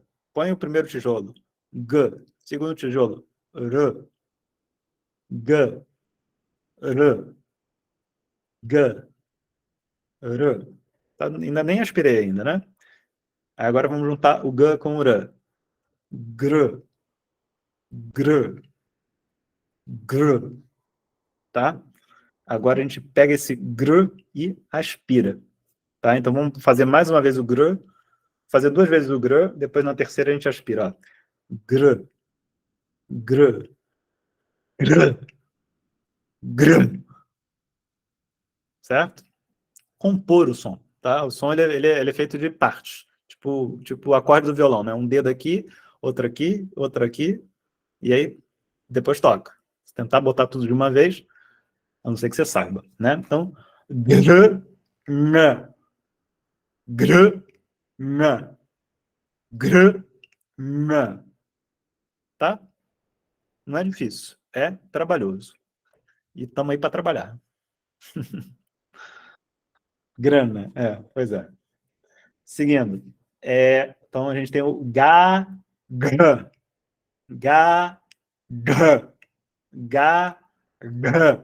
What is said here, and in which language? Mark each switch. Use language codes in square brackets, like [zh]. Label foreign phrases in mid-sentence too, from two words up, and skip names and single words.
[pt] Põe o primeiro tijolo. G. Segundo tijolo. R. G. R. G. R. Tá? Ainda nem aspirei ainda, né? Agora vamos juntar o G com o R. Gr. Gr. Gr. Tá? Agora a gente pega esse gr e aspira. Tá? Então vamos fazer mais uma vez o gr, fazer 2 vezes o gr, depois na terceira a gente aspira. Ó. Gr. Gr. Gr. Gr. Certo? Compor o som, tá? O som ele é feito de partes, tipo o acorde do violão, né? Um dedo aqui, outro aqui, e aí depois toca. Se tentar botar tudo de uma vez, a não ser que você saiba, né? Então, gr, n, gr, n, gr, n, tá? Não é difícil, é trabalhoso. E estamos aí para trabalhar. Grana, pois é. Seguindo. Então a gente tem o ga, g, ga, g, ga, g.